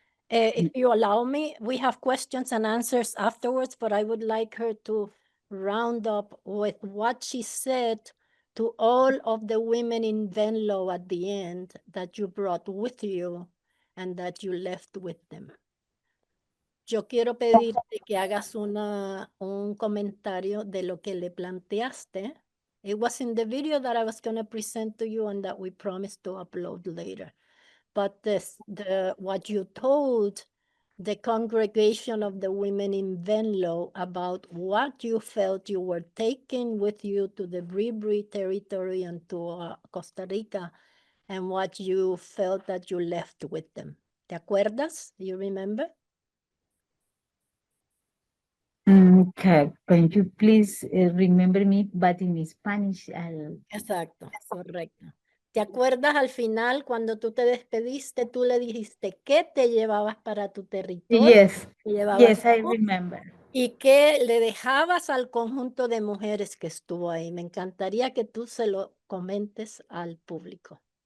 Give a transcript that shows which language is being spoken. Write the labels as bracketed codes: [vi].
[en] If you allow me, we have questions and answers afterwards, but I would like her to round up with what she said to all of the women in Venlo at the end that you brought with you and that you left with them. [es] Yo quiero pedirte que hagas un comentario de lo que le planteaste. [en] It was in the video that I was going to present to you and that we promised to upload later. But what you told the congregation of the women in Venlo about what you felt you were taking with you to the Bribri territory and to Costa Rica, and what you felt that you left with them. [es] ¿Te acuerdas? [en] You remember? Okay, can you please remember me, but in Spanish? [es] Exacto, correcto. ¿Te acuerdas al final cuando tú te despediste, tú le dijiste qué te llevabas para tu territorio? [en] Yes, [es] ¿Te llevabas [en] yes, I [es] todo? [en] remember. [es] ¿Y qué le dejabas al conjunto de mujeres que estuvo ahí? Me encantaría que tú se lo comentes al público.